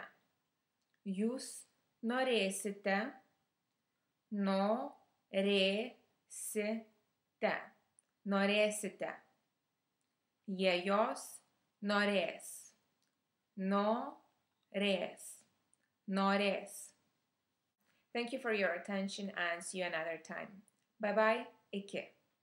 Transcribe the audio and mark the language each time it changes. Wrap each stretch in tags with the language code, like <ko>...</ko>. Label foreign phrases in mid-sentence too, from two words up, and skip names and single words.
<lt>Jūs norėsite, norėsite, norėsite. Jie jos norės. Norės. Norės.</lt> <en>Thank you for your attention and see you another time. Bye bye. Iki.</en>